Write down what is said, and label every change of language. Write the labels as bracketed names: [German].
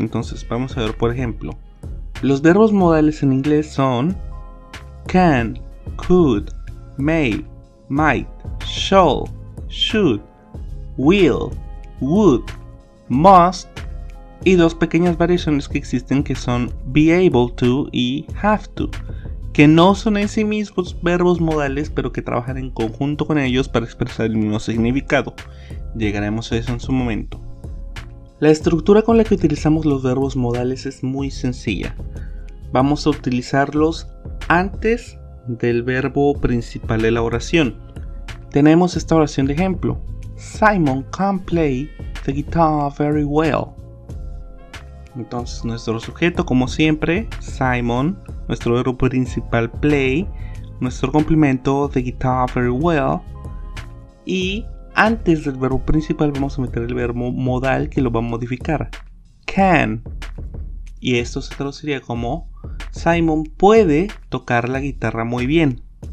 [Spanish] Entonces vamos a ver, por ejemplo, los verbos modales en inglés son can, could, may, might, shall, should, will, would, must, y dos pequeñas variaciones que existen que son be able to y have to, que no son en sí mismos verbos modales, pero que trabajan en conjunto con ellos para expresar el mismo significado. Llegaremos a eso en su momento. La estructura con la que utilizamos los verbos modales es muy sencilla. Vamos a utilizarlos antes del verbo principal de la oración. Tenemos esta oración de ejemplo. [English] Simon can play the guitar very well. [Spanish] Entonces nuestro sujeto, como siempre, Simon, nuestro verbo principal play, nuestro complemento [English] the guitar very well, [Spanish] y antes del verbo principal vamos a meter el verbo modal que lo va a modificar, can, y esto se traduciría como Simon puede tocar la guitarra muy bien.